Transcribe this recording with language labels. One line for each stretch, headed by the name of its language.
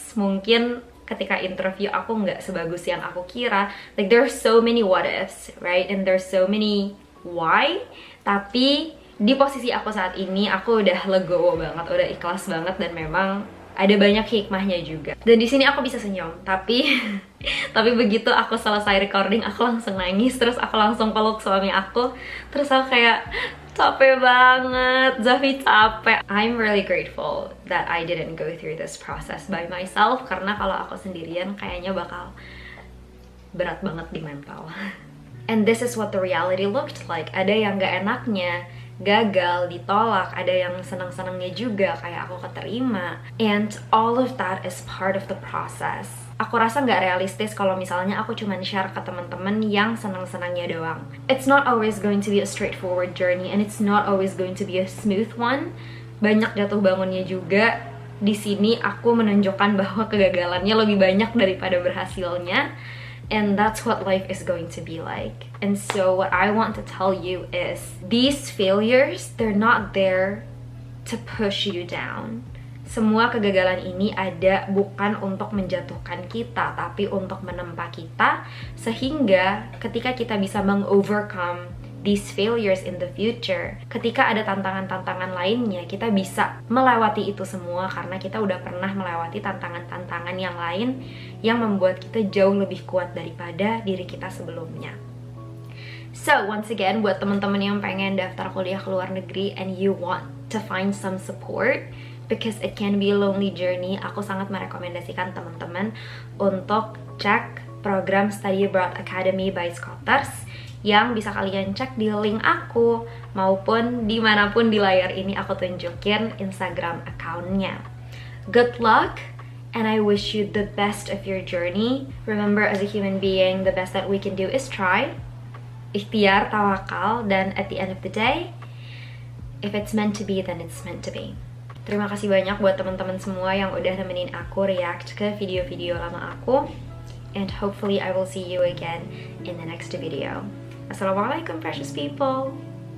Indonesian: Mungkin ketika interview aku nggak sebagus yang aku kira.
English: Like there's so many what ifs, right? And there's so many why.
Indonesian: Tapi di posisi aku saat ini, aku udah legowo banget, udah ikhlas banget, dan memang ada banyak hikmahnya juga. Dan di sini aku bisa senyum, tapi begitu aku selesai recording, aku langsung nangis, terus aku langsung peluk suami aku, terus aku kayak capek banget, Zafi capek.
English: I'm really grateful that I didn't go through this process by myself,
Indonesian: karena kalau aku sendirian kayaknya bakal berat banget di mental.
English: And this is what the reality looked like.
Indonesian: Ada yang gak enaknya, gagal, ditolak, ada yang senang-senangnya juga kayak aku keterima.
English: And all of that is part of the process.
Indonesian: Aku rasa nggak realistis kalau misalnya aku cuman share ke teman-teman yang senang-senangnya doang.
English: It's not always going to be a straightforward journey, and it's not always going to be a smooth one.
Indonesian: Banyak jatuh bangunnya juga. Di sini aku menunjukkan bahwa kegagalannya lebih banyak daripada berhasilnya.
English: And that's what life is going to be like. And so what I want to tell you is, these failures, they're not there to push you down.
Indonesian: Semua kegagalan ini ada bukan untuk menjatuhkan kita, tapi untuk menempa kita, sehingga ketika kita bisa meng-overcome
English: these failures in the future,
Indonesian: ketika ada tantangan-tantangan lainnya, kita bisa melewati itu semua karena kita udah pernah melewati tantangan-tantangan yang lain yang membuat kita jauh lebih kuat daripada diri kita sebelumnya.
English: So, once again,
Indonesian: buat teman-teman yang pengen daftar kuliah ke luar negeri
English: and you want to find some support, because it can be a lonely journey,
Indonesian: aku sangat merekomendasikan teman-teman untuk cek program Study Abroad Academy by Scotters, yang bisa kalian cek di link aku, maupun dimanapun di layar ini aku tunjukin Instagram account-nya.
English: Good luck, and I wish you the best of your journey. Remember, as a human being, the best that we can do is try,
Indonesian: ikhtiar, tawakal, dan
English: at the end of the day, if it's meant to be, then it's meant to be.
Indonesian: Terima kasih banyak buat teman-teman semua yang udah nemenin aku react ke video-video lama aku.
English: And hopefully I will see you again in the next video. Assalamualaikum, precious people.